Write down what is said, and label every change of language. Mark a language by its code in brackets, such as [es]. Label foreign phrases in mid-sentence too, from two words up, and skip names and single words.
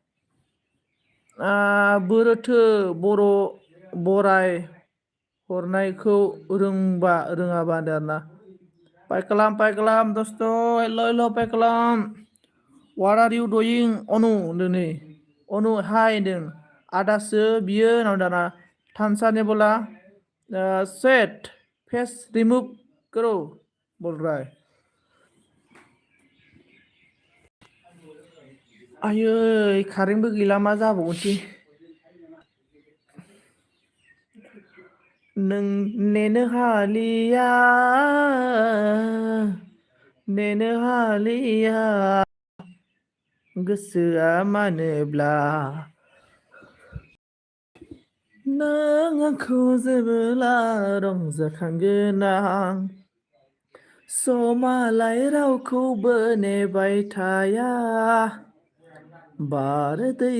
[brx] बोरोथो बर' बराय हरनायखौ रोंबा रोङाबा होनदों आरोना पाइकालाम दस्त हेल' पाइकालाम [en] what are you doing [brx] अनु होनदों नै अनु हाय होनदों आदासो बियो होनना दाना थानसानि बोला [en] set face remove [hi] करो बोल रहा है [brx] आयै कारेन्टबो गैला मा जाबावगोनसै नों नेनो हालिया गोसोआ मानोब्ला नों आंखौ जेबोला रंजाखांगोन आं समालाय रावखौबो नेबाय थाया बारदै